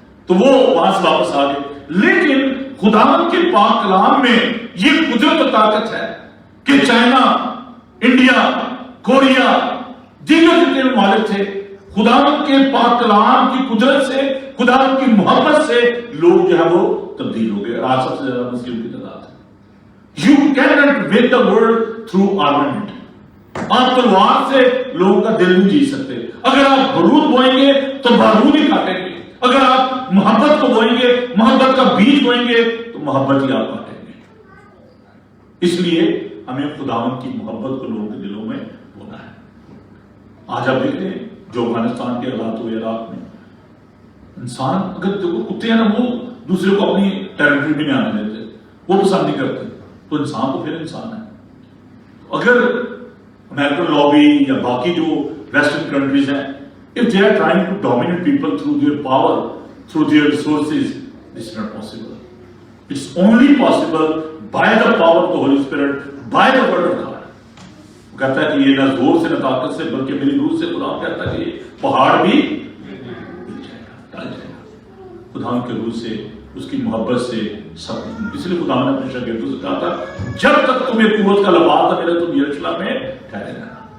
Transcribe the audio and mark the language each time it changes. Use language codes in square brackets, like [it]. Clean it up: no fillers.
[ur] تو وہ وہاں سے واپس آ گئے. لیکن خداوند کے پاک کلام میں یہ قدرت و طاقت ہے کہ چائنا، انڈیا، کوریا، دیگر جتنے ممالک تھے، خداوند کے پاک کلام کی قدرت سے، خداوند کی محبت سے لوگ جو ہے وہ تبدیل ہو گئے. آج سب سے زیادہ مسلم کی تعداد ہے. [en] You cannot win the world through armament. [ur] آپ تلوار سے لوگوں کا دل نہیں جیت سکتے. اگر آپ بارود بوئیں گے تو بارود ہی کاٹیں گے. اگر آپ محبت کو بوئیں گے، محبت کا بیج بوئیں گے تو محبت ہی آپ کاٹیں گے. اس لیے ہمیں خداوند کی محبت کو لوگوں کے دلوں میں بونا ہے. آج آپ دیکھ رہے ہیں جو افغانستان کے حالات ہوئے عراق میں، انسان اگر کتے ہیں نا وہ دوسرے کو اپنی ٹیریٹری میں نہیں آنے دیتے، وہ پسند نہیں کرتے، تو انسان تو پھر انسان ہے. اگر امریکن لابی یا باقی جو ویسٹرن کنٹریز ہیں، [en] if they are trying to dominate people through their power, through their resources, it's not possible. It's only possible by the power of the Holy Spirit, by the word of God. [ur] وہ کہتا ہے کہ یہ نہ زور سے نہ طاقت سے بلکہ میری روح سے. قرآن کہتا ہے کہ یہ پہاڑ بھی ٹل جائے گا. خدا کے روح سے اس کی محبت سے سب کچھ. اس لیے خدا نے اپنے شاگردوں سے کہا تھا جب تک تمہیں قوت کا لباس نہ ملے تم یروشلم میں ٹھہرے رہنا.